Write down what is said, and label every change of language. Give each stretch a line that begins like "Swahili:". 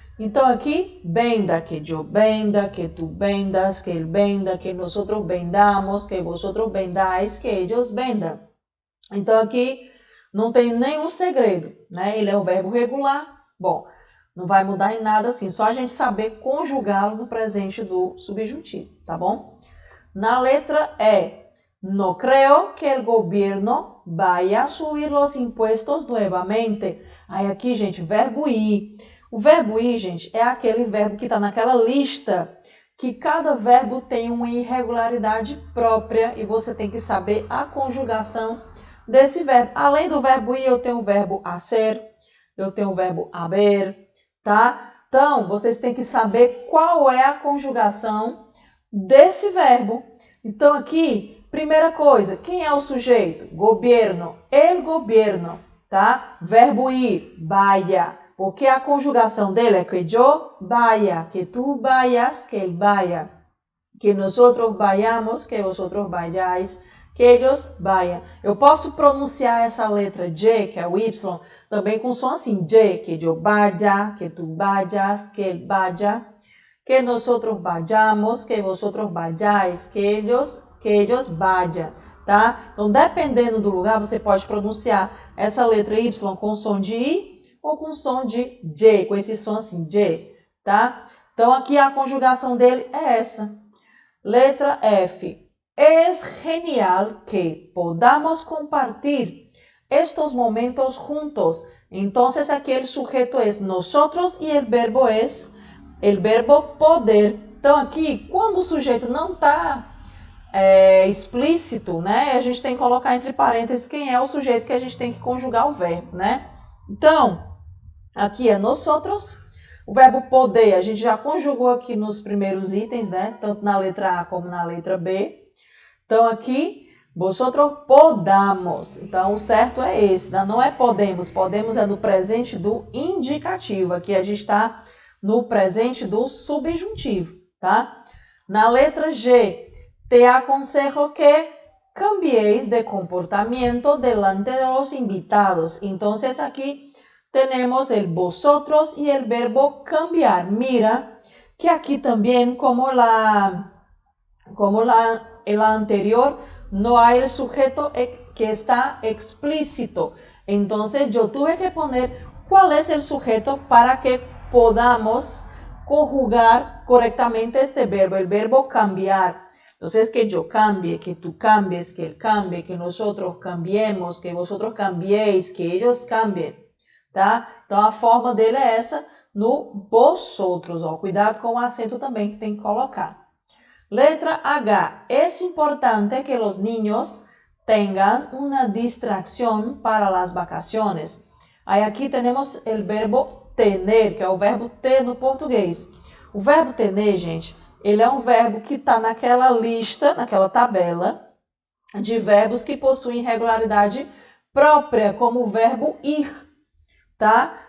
Portuguese: Então, aqui, venda, que eu venda, que tu vendas, que ele venda,
Spanish: que nosotros vendamos, que vosotros vendais, que ellos vendam.
Portuguese: Então, aqui não tem nenhum segredo, né? Ele é um verbo regular. Bom, não vai mudar em nada assim, só a gente saber conjugá-lo no presente do subjuntivo, tá bom? Na letra E,
Spanish: no creo que el gobierno vaya a subir los impuestos nuevamente.
Portuguese: Aí aqui, gente, verbo ir. O verbo ir, gente, é aquele verbo que está naquela lista que cada verbo tem uma irregularidade própria e você tem que saber a conjugação desse verbo. Além do verbo ir, eu tenho o verbo hacer, eu tenho o verbo haber, tá? Então, vocês têm que saber qual é a conjugação desse verbo. Então, aqui, primeira coisa, quem é o sujeito?
Spanish: Gobierno, el gobierno, tá? Verbo ir, vaya,
Portuguese: porque a conjugação dele é
Spanish: que yo vaya, que tu vayas, que él vaya, que nosotros vayamos, que vosotros vayáis, que ellos vayan.
Portuguese: Eu posso pronunciar essa letra J, que é o Y, também com som assim, J,
Spanish: que yo vaya, que tu vayas, que él vaya, que nosotros vayamos, que vosotros vayáis, que ellos vayan, tá?
Portuguese: Então, dependendo do lugar, você pode pronunciar essa letra Y com som de I ou com som de J, com esse som assim, J, tá? Então, aqui a conjugação dele é essa. Letra F.
Spanish: Es genial que podamos compartir estos momentos juntos. Entonces, aquí el sujeto es nosotros y el verbo es el verbo poder.
Portuguese: Então, aqui, como o sujeito não está explícito, né? A gente tem que colocar entre parênteses quem é o sujeito que a gente tem que conjugar o verbo, né? Então, aqui é nosotros. O verbo poder, a gente já conjugou aqui nos primeiros itens, né? Tanto na letra A como na letra B. Então, aqui,
Spanish: vosotros podamos.
Portuguese: Então, o certo é esse, não é podemos. Podemos é no presente do indicativo. Aqui a gente está no presente do subjuntivo, tá? Na letra G,
Spanish: te aconsejo que cambieis de comportamiento delante de los invitados. Entonces, aquí tenemos el vosotros y el verbo cambiar. Mira que aquí también, como la anterior, no hay el sujeto que está explícito. Entonces, yo tuve que poner cuál es el sujeto para que podamos conjugar correctamente este verbo, el verbo cambiar. Entonces, que yo cambie, que tú cambies, que él cambie, que nosotros cambiemos, que vosotros cambiéis, que ellos cambiem, tá?
Portuguese: Então, a forma dele é essa no vosotros, ó. Cuidado com o acento também que tem que colocar. Letra H.
Spanish: Es importante que los niños tengan una distracción para las vacaciones.
Portuguese: Aí aqui temos o verbo tener, que é o verbo ter no português. O verbo tener, gente, ele é um verbo que está naquela lista, naquela tabela de verbos que possuem regularidade própria, como o verbo ir, tá?